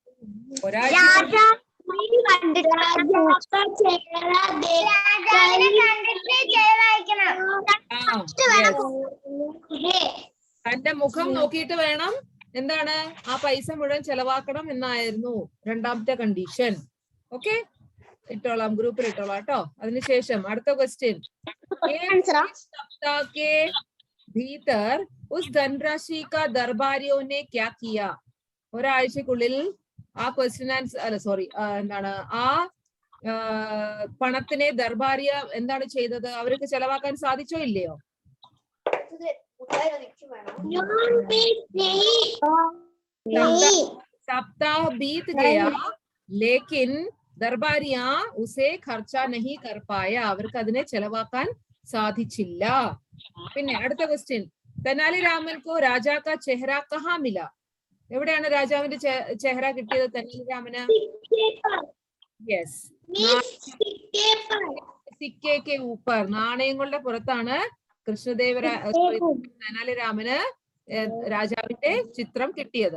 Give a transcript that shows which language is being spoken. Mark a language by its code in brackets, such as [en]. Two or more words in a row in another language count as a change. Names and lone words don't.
[ml] തന്റെ മുഖം നോക്കിയിട്ട് വേണം എന്താണ് ആ പൈസ മുഴുവൻ ചെലവാക്കണം എന്നായിരുന്നു രണ്ടാമത്തെ കണ്ടീഷൻ. ഓക്കെ, ഇട്ടോളാം, ഗ്രൂപ്പിൽ ഇട്ടോളാം കേട്ടോ. അതിനുശേഷം അടുത്ത ക്വസ്റ്റ്യൻ. [hi] भीतर उस धनराशि का दरबारियों ने क्या किया? [ml] ഒരാഴ്ചക്കുള്ളിൽ ആ [en] question answer [ml] അല്ല സോറി എന്താണ് ആ പണത്തിനെ ദർബാരിയ എന്താണ് ചെയ്തത്? അവർക്ക് ചെലവാക്കാൻ സാധിച്ചോ ഇല്ലയോ? [hi] सप्ताह बीत गया लेकिन दरबारिया उसे खर्च नहीं कर पाया. [ml] അവർക്ക് അതിനെ ചെലവാക്കാൻ സാധിച്ചില്ല. പിന്നെ അടുത്ത ക്വസ്റ്റ്യൻ. [hi] तेनाली रामन को राजा का चेहरा कहाँ मिला? [ml] എവിടെയാണ് രാജാവിന്റെ ചെഹ്റ കിട്ടിയത് തെനാലി രാമന്? യെസ്, [hi] सिक्के के ऊपर, [ml] നാണയങ്ങളുടെ പുറത്താണ് തെനാലി രാമന് രാജാവിന്റെ ചിത്രം കിട്ടിയത്.